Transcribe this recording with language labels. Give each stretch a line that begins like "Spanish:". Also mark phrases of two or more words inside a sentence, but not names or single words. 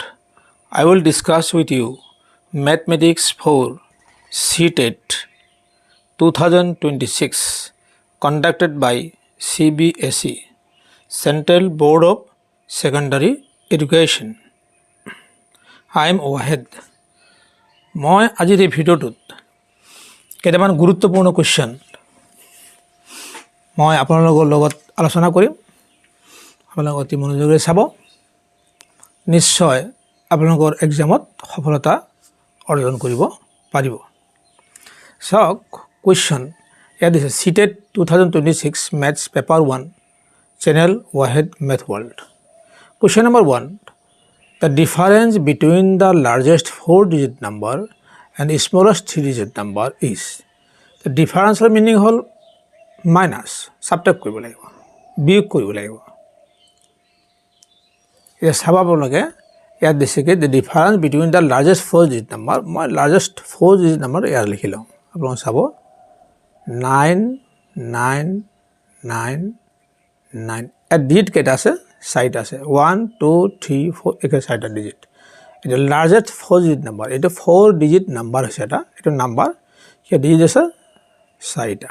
English: I will discuss with you Mathematics for CTET 2026 conducted by CBSE Central Board of Secondary Education. I am Wahid.
Assamese: মই আজিৰ এই ভিডিঅ'টোত কেইটামান গুৰুত্বপূৰ্ণ কুৱেশ্যন মই আপোনালোকৰ লগত আলোচনা কৰিম। আপোনালোকে অতি মনোযোগেৰে চাব, নিশ্চয় আপোনালোকৰ এক্সামত সফলতা অৰ্জন কৰিব পাৰিব। চাওক কুৱেশ্যন ইয়াত দিছে CTET 2026 Maths Paper 1 Channel Wahid Math World.
English: Question number 1. The difference between the largest 4-digit number and the smallest 3-digit number is. The difference meaning
Assamese: হল মাইনাস, সাবট্ৰেক্ট কৰিব লাগিব, বিয়োগ কৰিব লাগিব। এতিয়া চাব আপোনালোকে ইয়াত দিছে কি
English: the difference between the largest 4-digit number,
Assamese: মই
English: largest 4-digit number
Assamese: ইয়াত লিখি লওঁ। আপোনালোকে চাব 9999 ইয়াত ডিজিট কেইটা আছে? 4টা আছে, 1 2 3 4 একে 4টা ডিজিট। এটা
English: largest 4-digit number,
Assamese: এটা
English: 4-digit number
Assamese: হৈছে এটা নাম্বাৰ, সেই ডিজিট আছে 4টা।